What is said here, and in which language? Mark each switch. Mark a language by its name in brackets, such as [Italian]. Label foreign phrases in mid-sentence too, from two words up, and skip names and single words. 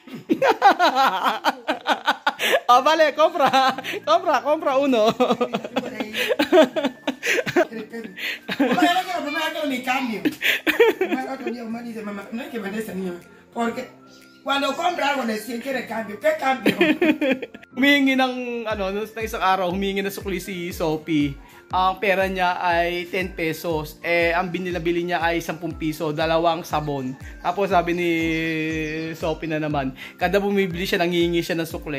[Spanish] Oh, vale, compra uno. Mamá, no quiero ni cambio. Mamá, otro día Omar dice, mamá, no hay que vender ese niño. Porque cuando compra algo, decía, quiere cambio. ¿Qué cambio? [Filipino] Humihingi ng, isang araw, humihingi ng sukli si Sophie. Ang pera niya ay 10 pesos. Ang binilabili niya ay 10 piso, 2 sabon. Tapos sabi ni Sophie na naman, kada bumibili siya, nangihingi siya ng sukli.